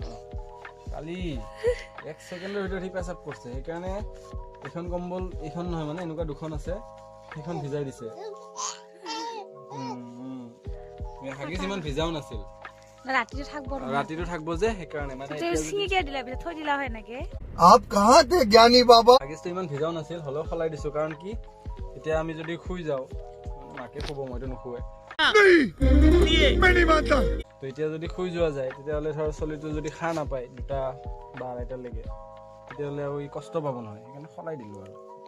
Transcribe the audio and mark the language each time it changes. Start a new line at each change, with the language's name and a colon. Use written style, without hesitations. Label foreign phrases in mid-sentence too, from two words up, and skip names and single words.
Assamese: কালি 1 সেকেন্ডৰ ভিতৰত হি পেচাব কৰিছে সেই কাৰণে এখন কম্বল এখন নহয় মানে এনেকুৱা দুখন আছে এখন ভিজাই দিছে হাগিছ ইমান ভিজাও নাছিল ৰাতিটো থাকব যে সেই কাৰণে মানে সিঙিকে দিলা পিছত থৈ দিলা হয় নাকি
Hindi: आप कहाँ थे ज्ञानी बाबा
Assamese: হাগিছটো ইমান ভিজাও নাছিল হলেও খলাই দিছো কাৰণ কি এতিয়া আমি যদি শুই যাও মাকে শুব মইতো নুশুৱে তো এতিয়া যদি শুই যোৱা যায় তেতিয়াহ'লে ধৰ চলিটো যদি খাৰ নাপায় 2টা বা 2:30 লৈকে তেতিয়াহ'লে আৰু ই কষ্ট পাব নহয় সেইকাৰণে খলাই দিলো আৰু